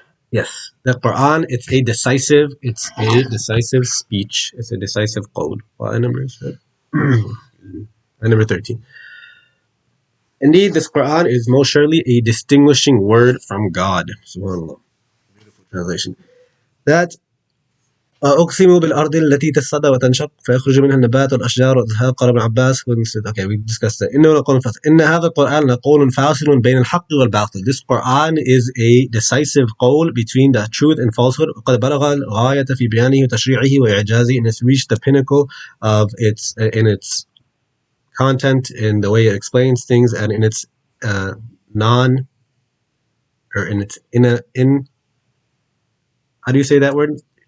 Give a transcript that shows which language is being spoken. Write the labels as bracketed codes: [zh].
[en] Yes, the Quran. It's a decisive speech. It's a decisive code. What number is that? Number 13. Indeed, this Quran is most surely a distinguishing word from God. Subhanallah. Beautiful translation. That [ar] أقسم بالأرض التي تصدى وتنشق فيخرج منها النبات والأشجار والأزهار. قال ابن عباس. [en] Okay, we discussed that. [ar] إنه لقول فاصل. إن هذا القرآن لقول فاصل بين الحق والباطل. [en] This Quran is a decisive قول between the truth and falsehood. [ar] وقد بلغ الغاية في بيانه وتشريعه وإعجازه, [en] and it's reached the pinnacle of its content, in the way it explains things, and in its non or in its in how do you say that word?